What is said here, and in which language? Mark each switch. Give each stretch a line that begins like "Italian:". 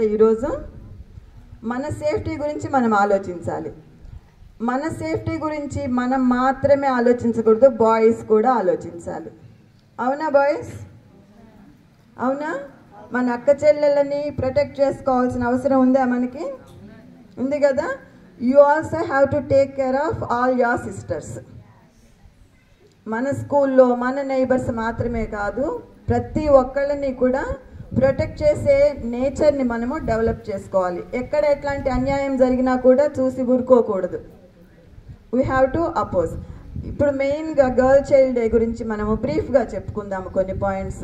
Telugu: ఈరోజు మన సేఫ్టీ గురించి మనం ఆలోచించాలి. మన సేఫ్టీ గురించి మనం మాత్రమే ఆలోచించకూడదు, బాయ్స్ కూడా ఆలోచించాలి. అవునా బాయ్స్? అవునా? మన అక్క చెల్లెళ్ళని ప్రొటెక్ట్ చేసుకోవాల్సిన అవసరం ఉందా మనకి? ఉంది కదా.
English: You also have to take care of all your sisters.
Telugu: మన స్కూల్లో మన నైబర్స్ మాత్రమే కాదు, ప్రతి ఒక్కళ్ళని కూడా ప్రొటెక్ట్ చేసే నేచర్ని మనము డెవలప్ చేసుకోవాలి. ఎక్కడ ఎట్లాంటి అన్యాయం జరిగినా కూడా చూసి ఊరుకోకూడదు.
English: We have to oppose.
Telugu: ఇప్పుడు మెయిన్గా గర్ల్ చైల్డ్ డే గురించి మనము బ్రీఫ్గా చెప్పుకుందాము కొన్ని పాయింట్స్.